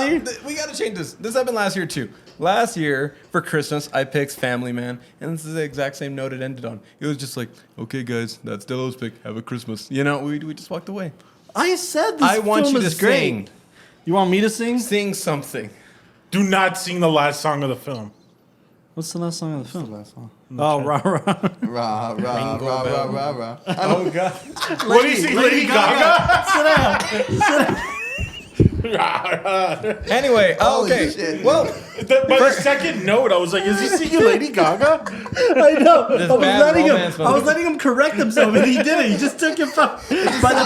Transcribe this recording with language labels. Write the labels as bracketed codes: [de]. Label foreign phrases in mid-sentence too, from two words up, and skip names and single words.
[en] happened- no, we got to change this. This happened last year, too. Last year, for Christmas, I picked Family Man, and this is the exact same note it ended on. It was just like, okay, guys, that's Delo's pick. Have a Christmas. You know, we just walked away. I said this I want film you to is great. sing. You want me to sing? Sing something. Do not sing the last song of the film. What's the last song of the film? Last one. Oh, rah, rah. Rah, rah, Ringo rah, rah, Bell. rah, rah. Oh, God. What do you sing, Lady Gaga? Sit down. Anyway, Holy okay. shit. Well, By the second note, I was like, is he singing Lady Gaga? I know. This I was bad letting him. romance I was movie. letting him correct himself, and he didn't. He just took it from by the